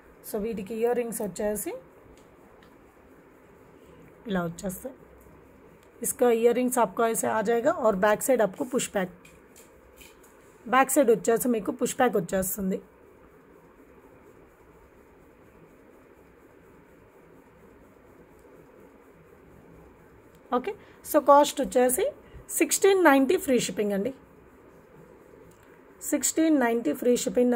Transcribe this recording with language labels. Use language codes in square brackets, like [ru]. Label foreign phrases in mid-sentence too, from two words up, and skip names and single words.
[te] సో వీటికి [en] ear rings [te] వచ్చేసి ఇలా వచ్చేస్తాయి. [hi] इसका [en] ear rings [hi] आपको ऐसे आ जाएगा और [en] back side [hi] आपको [en] push back side [te] వచ్చేసి మీకు పుష్ బ్యాక్ వచ్చేస్తుంది. ఓకే, సో కాస్ట్ వచ్చేసి 1690 [en] free shipping [te] అండి. [en] 1690 free shipping.